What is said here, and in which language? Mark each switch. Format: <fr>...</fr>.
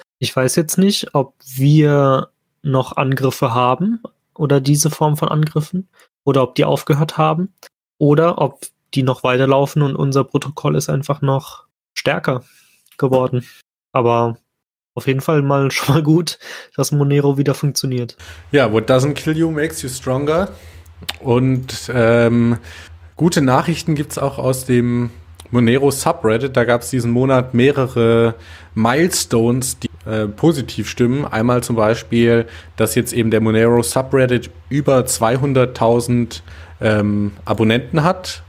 <de>Ich weiß jetzt nicht, ob wir noch Angriffe haben oder diese Form von Angriffen oder ob die aufgehört haben oder ob die noch weiterlaufen und unser Protokoll ist einfach noch stärker geworden. Aber auf jeden Fall mal schon mal gut, dass Monero wieder funktioniert.</de> <en>Ja, what doesn't kill you makes you stronger.</en> <de>Und gute Nachrichten gibt's auch aus dem Monero Subreddit. Da gab's diesen Monat mehrere Milestones, die positiv stimmen. Einmal zum Beispiel, dass jetzt eben der Monero Subreddit über 200.000 Abonnenten hat.</de>